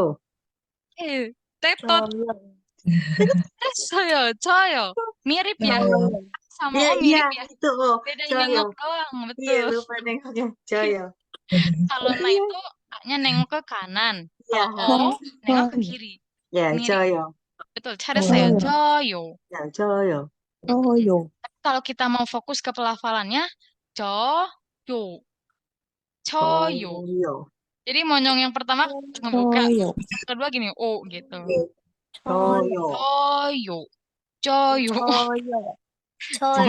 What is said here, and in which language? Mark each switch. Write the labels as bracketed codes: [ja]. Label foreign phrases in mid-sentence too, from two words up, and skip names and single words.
[id] Tetot. Coyo. Mirip ya? Sama Iya, iya, mirip ya? itu. Oh, Beda Cayo. nengok doang, Iya, betul. lupa nengoknya. Cayo. Kalau na itu A-nya nengok ke kanan. Iya, Kalau O nengok ke kiri. ya, Mirip. Cayo. Betul, [ko] 잘했어요. 저요. [id] Ya, Cayo. Tapi kalau kita mau fokus ke pelafalannya, [ko] 저요. 저요. [id] Cayo. Jadi monyong yang pertama ngebuka, yang kedua gini, O gitu. Cayo. [ko] 저요. 저요. [id] Jadi